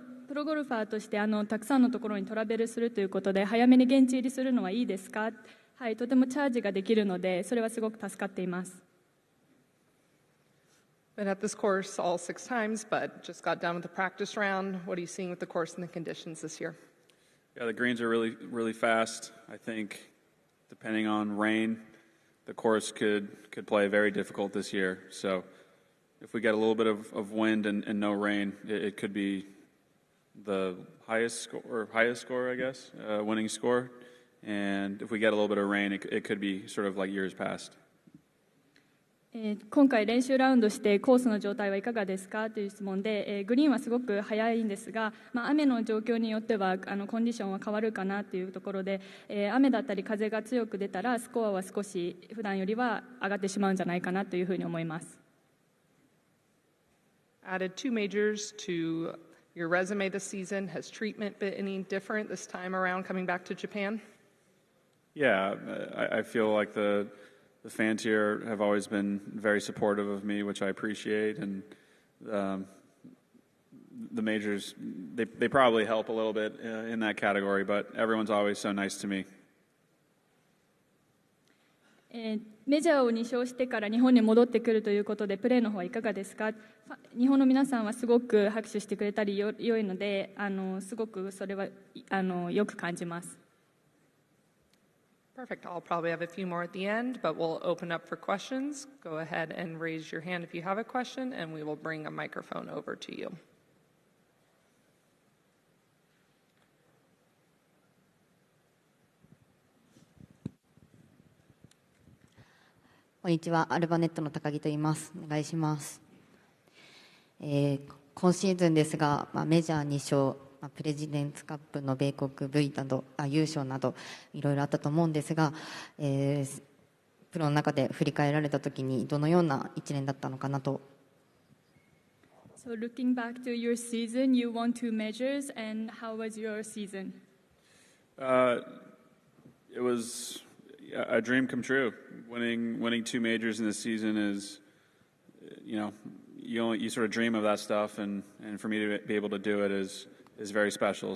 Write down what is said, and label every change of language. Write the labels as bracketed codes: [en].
[ja] プロゴルファーとしてたくさんのところにトラベルするということで、早めに現地入りするのはいいですか？はい、とてもチャージができるので、それはすごく助かっています。 [en] Been at this course all 6 times, but just got done with the practice round. What are you seeing with the course and the conditions this year? Yeah, the greens are really, really fast. I think, depending on rain, the course could play very difficult this year. So, if we get a little bit of wind and no rain, it could be the highest score, I guess, winning score. And if we get a little bit of rain, it could be sort of like years past. [ja] 今回練習ラウンドしてコースの状態はいかがですかという質問で、グリーンはすごく速いんですが、雨の状況によってはコンディションは変わるかなというところで、雨だったり風が強く出たらスコアは少し普段よりは上がってしまうんじゃないかなというふうに思います。 [en] Added 2 majors to your resume this season. Has treatment been any different this time around coming back to Japan? Yeah, I feel like the fans here have always been very supportive of me, which I appreciate, and the majors, they probably help a little bit in that category, but everyone's always so nice to me. [ja] メジャーを2勝してから日本に戻ってくるということで、プレーの方はいかがですか？日本の皆さんはすごく拍手してくれたり良いので、すごくそれはよく感じます。 [en] Perfect. I'll probably have a few more at the end, but we'll open up for questions. Go ahead and raise your hand if you have a question, and we will bring a microphone over to you. [ja] こんにちは、アルバネットの高木と言います。お願いします。今シーズンですが、メジャー2勝、プレジデンツカップの米国 V など優勝などいろいろあったと思うんですが、プロの中で振り返られたときにどのような一年だったのかなと。 [en] So looking back to your season, you won 2 majors, and how was your season? It was a dream come true. Winning 2 majors in this season is, you sort of dream of that stuff, and for me to be able to do it is very special.